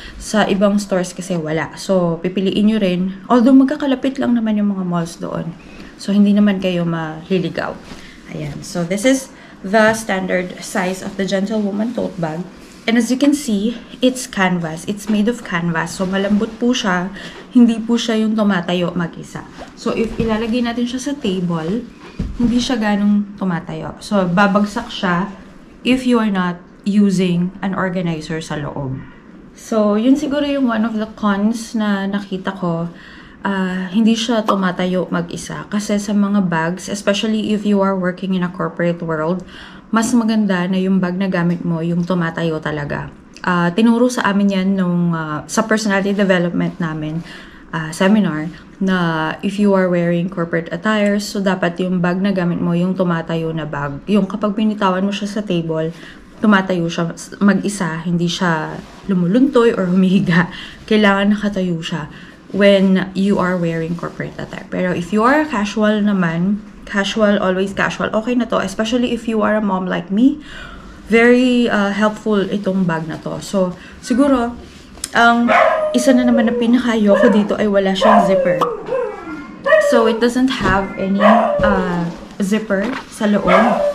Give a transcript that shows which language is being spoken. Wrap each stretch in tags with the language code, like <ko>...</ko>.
<tl>Sa ibang stores kasi wala. So, pipiliin nyo rin. Although, magkakalapit lang naman yung mga malls doon. So, hindi naman kayo maliligaw. Ayan.</tl> <en>So, this is the standard size of the Gentlewoman tote bag. And as you can see, it's canvas. It's made of canvas.</en> <tl>So, malambot po siya. Hindi po siya yung tumatayo mag-isa. So, if ilalagay natin siya sa table, hindi siya ganong tumatayo.</tl> <en>So, babagsak siya if you are not using an organizer sa loob.</en> <tl>So, yun siguro yung one of the cons na nakita ko. Hindi siya tumatayo mag-isa. Kasi sa mga bags,</tl> <en>especially if you are working in a corporate world,</en> <tl>mas maganda na yung bag na gamit mo, yung tumatayo talaga. Tinuro sa amin yan nung, sa personality development namin seminar, na</tl> <en>if you are wearing corporate attires,</en> <tl>so dapat yung bag na gamit mo, yung tumatayo na bag. Yung kapag pinitawan mo siya sa table, tumatayo siya mag-isa, hindi siya lumuluntoy or humihiga. Kailangan nakatayo siya</tl> <en>when you are wearing corporate attire.</en> <tl>Pero if you are casual naman, casual, always casual, okay na to.</tl> <en>Especially if you are a mom like me, very helpful itong bag na to.</en> <tl>So, siguro, ang isa na naman na pinakayoko dito ay wala siyang zipper.</tl> <en>So, it doesn't have any zipper sa loob.</en>